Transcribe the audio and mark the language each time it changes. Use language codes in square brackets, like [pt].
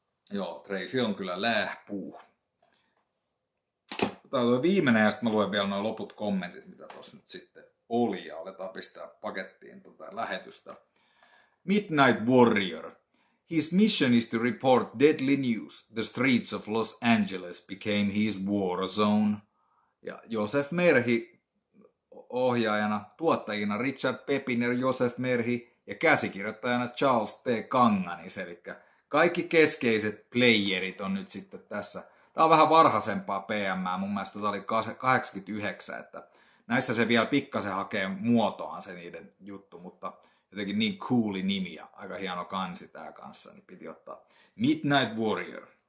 [fi] Joo, Tracy on kyllä lähpuu. Tämä on viimeinen ja sitten mä luen vielä nuo loput kommentit, mitä tuossa nyt sitten oli ja aletaan pistää pakettiin lähetystä. Midnight Warrior. [en] His mission is to report deadly news. The streets of Los Angeles became his war zone. [fi] Ja Joseph Merhi ohjaajana, tuottajina Richard Pepin ja Joseph Merhi ja käsikirjoittajana Charles T. Kanganis. Eli kaikki keskeiset playerit on nyt sitten tässä. Tämä on vähän varhaisempaa PM, mun mielestä tämä oli 89, että näissä se vielä pikkasen hakee muotoaan se niiden juttu, mutta jotenkin niin cooli nimi ja aika hieno kansi tää kanssa, niin piti ottaa Midnight Warrior.